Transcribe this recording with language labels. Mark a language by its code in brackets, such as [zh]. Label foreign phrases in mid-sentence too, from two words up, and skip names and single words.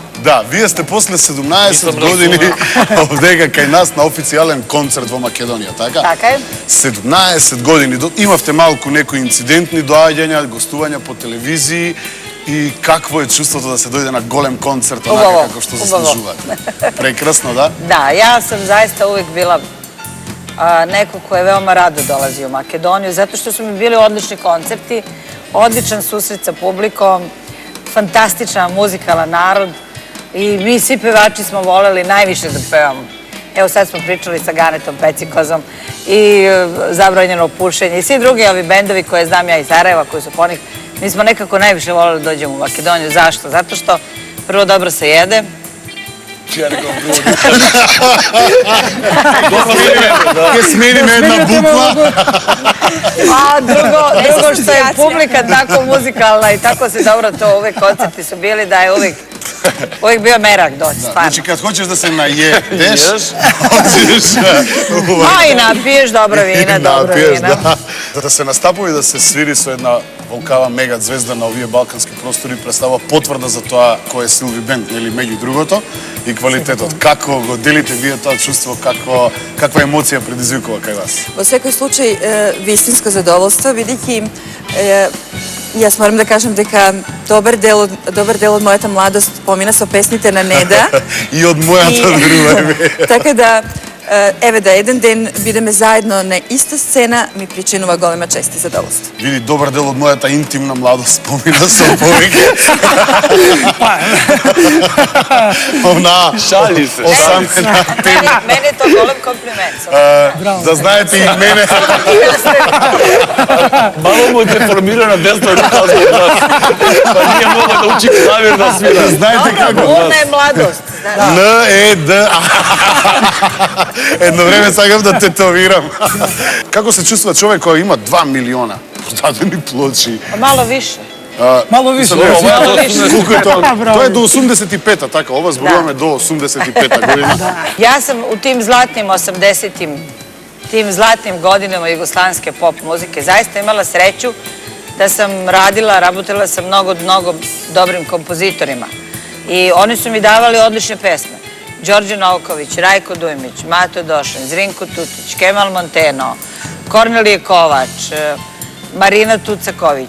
[mk] Да, вие сте после 17 години овдека кај нас на официјален концерт во Македонија, така? Така е. 17 години. Имавте малку некои инцидентни доаѓања, гостувања по телевизии и какво е чувството да се дојде на голем концерт, онака како што заслужувате? Прекрасно, да? [sr] Da, ja sam zaista uvijek bila neko ko je veoma rado dolazio u Makedoniju, zato što su mi bili odlični koncerti, odličan susret sa publikom, fantastičan muzikalan narod i mi svi pevači smo voleli najviše da pevamo. Evo sad smo pričali sa Ganetom Pecikozom i Zabranjeno pušenje i svi drugi ovi bendovi koje znam ja iz Sarajeva, koji su ponih. Mi smo nekako najviše voleli da dođemo u Makedoniju. Zašto? Zato što prvo dobro se jede. [mk] Ке смениме една буква. [sr] A drugo što je publika tako muzikalna i tako se dobro to, uvek koncerti su bili da je uvek bio merak doći, stvarno. Значи, кад хочеш да се наједеш, hoćeš... A i napiješ dobro vina, dobro vina. [mk] Да се настапува и да се свири со една волкава мега звезда на овие балкански простори представува потврда за тоа кој е Силви Бенд, нели, меѓу другото, и квалитетот. Како го делите вие тоа чувство, каква емоција предизвикува кај вас? Во секој случај, вистинско задоволство, бидејќи јас морам да кажам дека добар дел од мојата младост помина со песните на Неда. И од мојата друга. Така да, еве да еден ден бидеме заедно на иста сцена ми причинува голема чест и задоволство. Види, добар дел од мојата интимна младост помина со повеќе. Она... Шали се. [sr] Meni je to golem kompliment. [mk] Да знаете и мене. [sr] Malo mu je deformirana desna ruka zbog nas. Pa nije mogla da uči klavir da svira. [mk] Знаете како? [sr] Burna je mladost. [mk] Н-Е-Д. Едно време сакам да тетовирам. Како се чувствува човек кој има 2 милиона продадени плочи? [sr] Malo više. Malo više. [mk] Тоа е до 85-та, така, ова зборуваме до 85-та година. [sr] Ja sam u tim zlatnim 80-im, tim zlatnim godinama jugoslanske pop muzike zaista imala sreću da sam rabotala sa mnogo dobrim kompozitorima. I oni su mi davali odlične pesme. Đorđe Novković, Rajko Dujmić, Mato Došan, Zrinko Tutić, Kemal Monteno, Kornelije Kovač, Marina Tucaković.